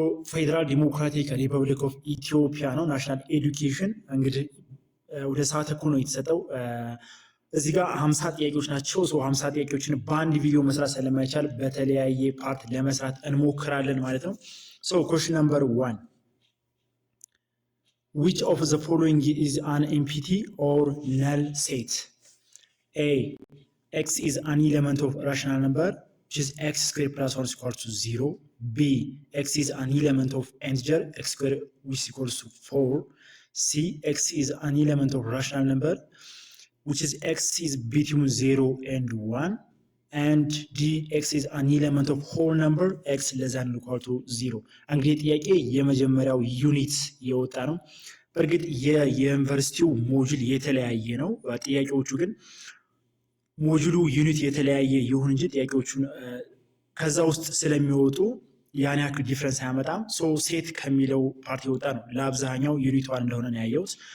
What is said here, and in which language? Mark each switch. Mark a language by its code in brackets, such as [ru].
[am] ፌዴራል ዲሞክራቲክ ሪፐብሊክ ኦፍ ኢትዮጵያ ነው። ናሽናል ኤዱኬሽን እንግዲህ ወደ ሰዓት እኩል ነው የተሰጠው። እዚህ ጋር 50 ጥያቄዎች ናቸው። 50 ጥያቄዎችን በአንድ ቪዲዮ መስራት ስለማይቻል በተለያየ ፓርት ለመስራት እንሞክራለን ማለት ነው። [en] question number 1, which of the following is an empty or null set? A, x is an element of rational number which is x squared plus 1 is equal to 0. B, x is an element of integer x squared which is equal to 4. C, x is an element of rational number which is x is between 0 and 1. And D, x is an element of whole number x less than or equal to 0. [am] እንግዲህ ጥያቄ የመጀመሪያው ዩኒት የወጣ ነው። በእርግጥ የዩኒቨርሲቲው ሞጁል የተለያየ ነው። ጥያቄዎቹ ግን ሞጁሉ ዩኒት የተለያየ ይሁን እንጂ ጥያቄዎቹን ከዛ ውስጥ ስለሚወጡ ያን ያክል ዲፍረንስ አያመጣም። ሴት ከሚለው ፓርቲ የወጣ ነው። ለአብዛኛው ዩኒት ዋን እንደሆነ ነው ያየሁት።